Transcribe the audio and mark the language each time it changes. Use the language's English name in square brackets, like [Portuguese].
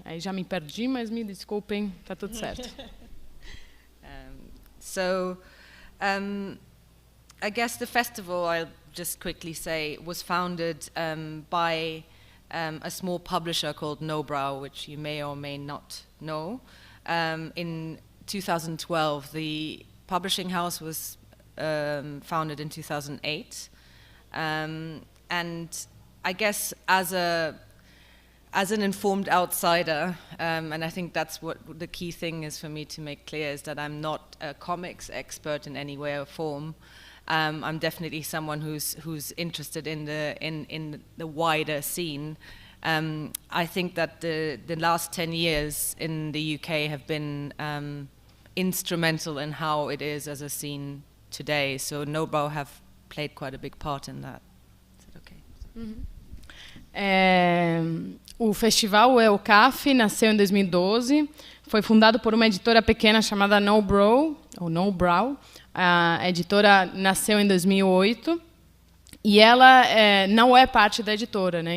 [Portuguese] Aí já me perdi, mas me desculpem, está tudo certo. [English] I guess the festival, I'll just quickly say, was founded by a small publisher called Nobrow, which you may or may not know. In 2012, the publishing house was founded in 2008. And I guess as an informed outsider, and I think that's what the key thing is for me to make clear, is that I'm not a comics expert in any way or form. I'm definitely someone who's interested in the wider scene. I think that the last 10 years in the UK have been instrumental in how it is as a scene today. So Nobrow have played quite a big part in that. Is that okay? Mm-hmm. [Portuguese] O festival, o ELCAF, nasceu em 2012. Foi fundado por uma editora pequena chamada Nobrow. A editora nasceu em 2008. E ela não é parte da editora, né?